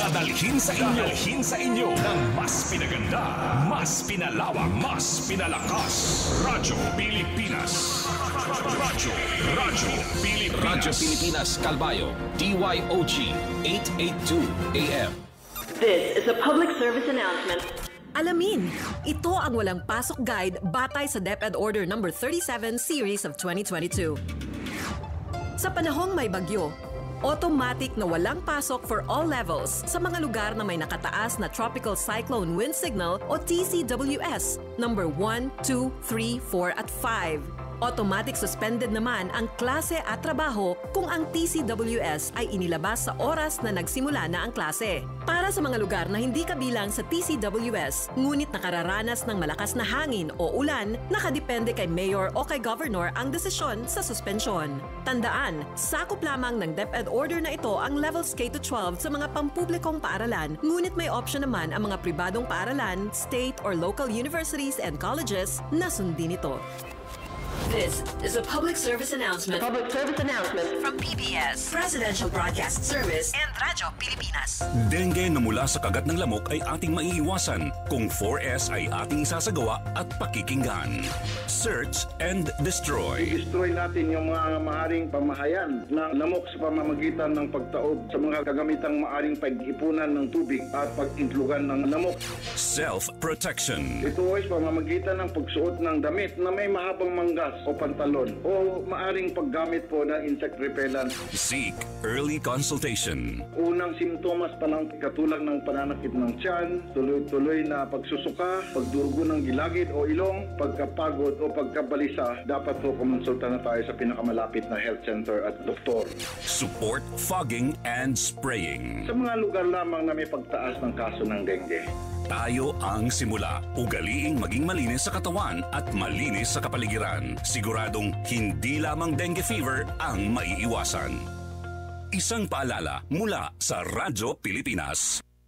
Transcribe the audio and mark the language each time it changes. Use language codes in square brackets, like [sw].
[tl] Dadalhin sa inyo ng mas pinaganda, mas pinalawak, mas pinalakas. Radyo Pilipinas. Radyo Pilipinas Calbayo, DYOG 882 AM. [en] This is a public service announcement. [tl] Alamin, ito ang walang pasok guide batay sa DepEd Order No. 37 Series of 2022. Sa panahong may bagyo, automatic na walang pasok [en] for all levels [tl] sa mga lugar na may nakataas na Tropical Cyclone Wind Signal o TCWS No. 1, 2, 3, 4 at 5. Automatic suspended naman ang klase at trabaho kung ang TCWS ay inilabas sa oras na nagsimula na ang klase. Para sa mga lugar na hindi kabilang sa TCWS, ngunit nakararanas ng malakas na hangin o ulan, nakadepende kay Mayor o kay Governor ang desisyon sa suspensyon. Tandaan, sakop lamang ng DepEd order na ito ang levels K-12 sa mga pampublikong paaralan, ngunit may option naman ang mga pribadong paaralan, [en] state or local universities and colleges [tl] na sundin ito. [en] This is a public service announcement. From PBS, Presidential Broadcast Service, and Radyo Pilipinas. [tl] Dengue na mula sa kagat ng lamok ay ating maiiwasan kung 4S ay ating isasagawa at pakikinggan. [en] Search and destroy. [tl] I-destroy natin yung mga maaring pamahayan ng lamok sa pamamagitan ng pagtaob sa mga kagamitang maaring pag-ipunan ng tubig at pag-intlugan ng lamok. [en] Self-protection. [tl] Ito ay pamamagitan ng pagsuot ng damit na may mahabang manggas o pantalon o maaring paggamit po ng insect repellent. [en] Seek early consultation. [tl] Unang simptomas pa lang katulad ng pananakit ng tiyan, tuloy-tuloy na pagsusuka, pagdurugo ng gilagid o ilong, pagkapagod o pagkabalisa, dapat po kumonsulta na tayo sa pinakamalapit na health center at doktor. [en] Support fogging and spraying. [tl] Sa mga lugar lamang na may pagtaas ng kaso ng dengue. Tayo ang simula. Ugaliing maging malinis sa katawan at malinis sa kapaligiran. Siguradong hindi lamang dengue fever ang maiiwasan. Isang paalala mula sa Radyo Pilipinas.